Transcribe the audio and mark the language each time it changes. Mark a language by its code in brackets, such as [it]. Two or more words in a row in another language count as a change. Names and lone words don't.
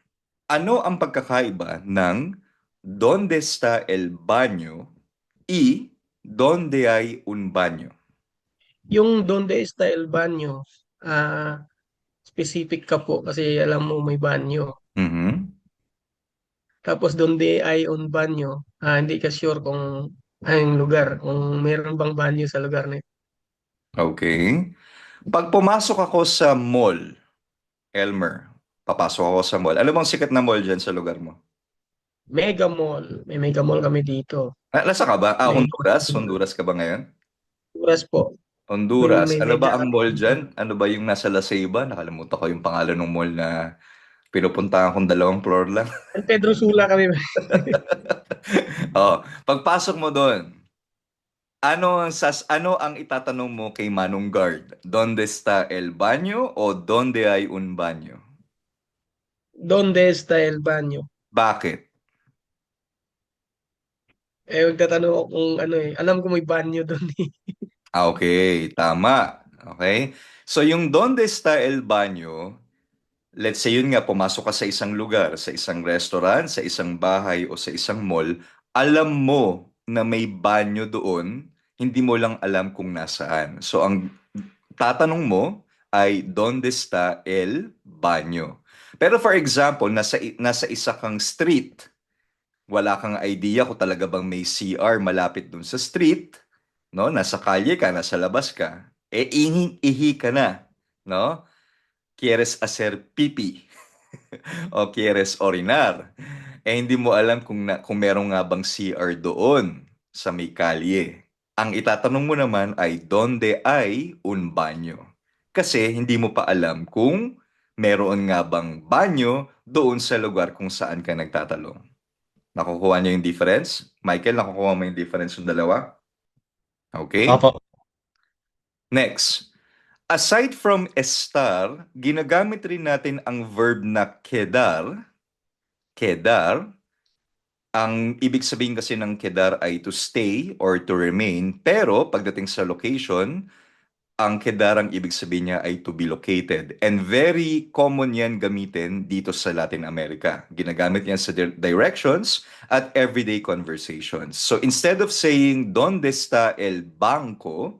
[tl] Ano ang pagkakaiba ng [es] ¿Dónde está el baño [tl] y [es] ¿Dónde hay un baño? Yung donde está el baño, [tl] ah, specific ka po kasi alam mo may banyo. Mhm. Tapos [es] donde hay un banyo, [tl] hindi ka sure kung anong lugar, kung meron bang banyo sa lugar na ito. [en] Okay. [tl] Pag pumasok ako sa mall, Elmer, papasok ako sa mall. Ano bang sikat na mall dyan sa lugar mo? Mega Mall, may Mega Mall kami dito. Nasa ka ba? May Honduras? Honduras ka ba ngayon? Honduras po. Honduras. May Ano ba media ang kami mall dito. dyan? Ano ba yung nasa La Ceiba? Nakalimutan ko yung pangalan ng mall na pinupuntahan kong 2 floor lang. San Pedro Sula kami. Oh, pagpasok mo doon, ano ang itatanong mo kay Manong Guard? [es] ¿Dónde está el baño o dónde hay un baño? Donde está el baño? [tl] Bakit? Magtatanong ako kung ano alam ko may banyo doon eh. Okay, tama. Okay? [es] So yung donde está el baño, [en] let's say [tl] yun nga, pumasok ka sa isang lugar, sa isang restaurant, sa isang bahay o sa isang mall, alam mo na may banyo doon, hindi mo lang alam kung nasaan. So ang tatanong mo ay [es] donde está el baño? [en] Pero for example, [tl] nasa isa kang street, wala kang idea kung talaga bang may CR malapit dun sa street, no? Nasa kalye ka, nasa labas ka. Ihi ka na, no? [es] Quieres hacer pipi o quieres orinar. [tl] Hindi mo alam kung meron nga bang CR doon sa may kalye. Ang itatanong mo naman ay [es] donde hay un baño? [tl] Kasi hindi mo pa alam kung meron nga bang banyo doon sa lugar kung saan ka nagtatalong. Nakukuha niyo yung difference? Michael, nakukuha mo yung difference ng dalawa? [en] Okay? [tl] Opo. [en] Next. Aside from estar, [tl] ginagamit rin natin ang verb na quedar. Quedar. Ang ibig sabihin kasi ng quedar ay [en] to stay or to remain. [tl] Pero pagdating sa location, ang quedar ang ibig sabihin niya ay [en] to be located. And very common [tl] yan gamitin dito sa Latin America. Ginagamit yan sa directions at [en] everyday conversations. So instead of saying, [es] ¿Dónde está el banco?